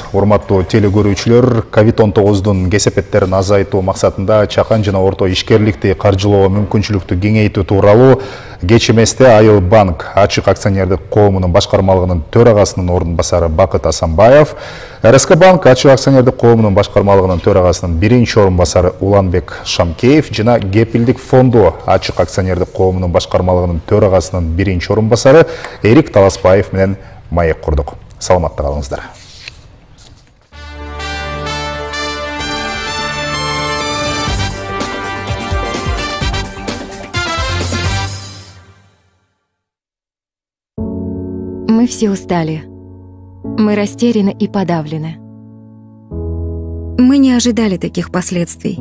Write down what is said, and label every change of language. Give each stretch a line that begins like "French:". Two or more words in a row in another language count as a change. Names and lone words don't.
Kyrgyz: Урматтуу телекөрүүчүлөр, COVID-19дун кесепеттерин азайтуу максатында чакан жана орто ишкерликти каржылоо мүмкүнчүлүктү кеңейтүү тууралуу кеч эместе Айыл банк ачык акционердик коомунун башкармалыгынын төрагасынын ордун басары Бакыт Асанбаев, РСК банк ачык акционердик коомунун башкармалыгынын төрагасынын биринчи ордун басары Уланбек Шамкеев жана Кепилдик фонду ачык акционердик коомунун башкармалыгынын төрагасынын биринчи ордун басары Эрик Таласпаев менен маек курдук. Саламатта калыңыздар.
Russian: Мы все устали. Мы растеряны и подавлены. Мы не ожидали таких последствий.